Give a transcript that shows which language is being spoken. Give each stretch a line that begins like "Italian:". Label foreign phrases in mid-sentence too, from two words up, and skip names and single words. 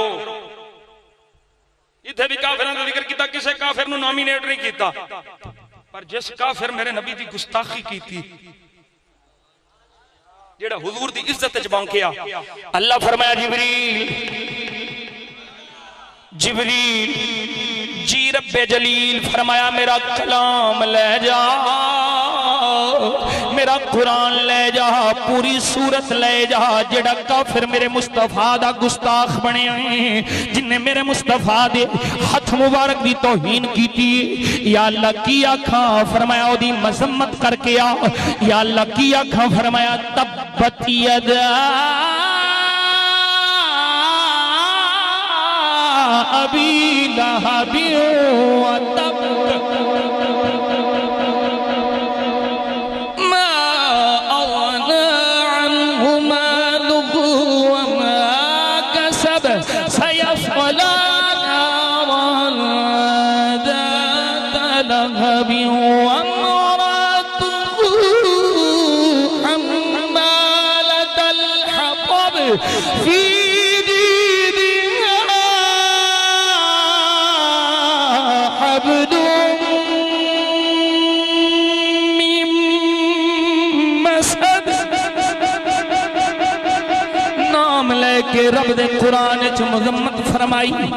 Punjabi: ਇੱਥੇ ਭੀ ਕਾਫ਼ਿਰਾਂ ਦਾ ਜ਼ਿਕਰ ਕੀਤਾ, ਕਿਸੇ ਕਾਫ਼ਿਰ ਨੂੰ ਨੌਮੀਨੇਟ ਨਹੀਂ ਕੀਤਾ, ਪਰ ਜਿਸ ਕਾਫ਼ਿਰ ਮੇਰੇ ਨਬੀ ਦੀ ਗੁਸਤਾਖ਼ੀ ਕੀ ਥੀ, ਜੇੜ੍ਹਾ ਹੁਜ਼ੂਰ ਦੀ ਇੱਜ਼ਤ ਚ ਬਾਂਕਿਆ, ਅੱਲ੍ਹਾ ਫ਼ਰਮਾਇਆ ਜਿਬਰੀਲ ਜੀ ਰੱਬੇ ਜਲੀਲ ਫ਼ਰਮਾਇਆ ਮੇਰਾ ਕਲਾਮ ਲੈ ਜਾ, ਮੇਰਾ ਕੁਰਾਨ ਲੈ ਜਾ, ਪੂਰੀ ਸੂਰਤ ਲੈ ਜਾ। ਜੇੜ੍ਹਾ ਕਾਫ਼ਿਰ ਮੇਰੇ ਮੁਸਤਫ਼ਾ ਦਾ ਗੁਸਤਾਖ਼ ਬਣੇ, ਜਿਨ੍ਹੇਂ ਮੇਰੇ ਮੁਸਤਫ਼ਾ ਦੇ ਹੱਥ ਮੁਬਾਰਕ ਦੀ ਤੌਹੀਨ ਕੀ, ਯਾ ਅੱਲ੍ਹਾ ਕੀ ਆਖਾ, ਫ਼ਰਮਾਇਆ ਓਦੀ ਮਜ਼ੰਮਤ ਕਰਕੇ ਆ। ਯਾ ਅੱਲ੍ਹਾ ਕੀ ਆਖਾ, ਫ਼ਰਮਾਇਆ
Arabic: تبت يدا أبي لهب وتب ما أغنى عنه ماله وما كسب سيصلى نارا ذات لهب وامرأته حمالة الحطب في
Punjabi: ਕੇ ਰੱਬ ਦੇ ਕੁਰਾਨ ਚ ਮੁਜ਼ੰਮਤ ਫ਼ਰਮਾਈ,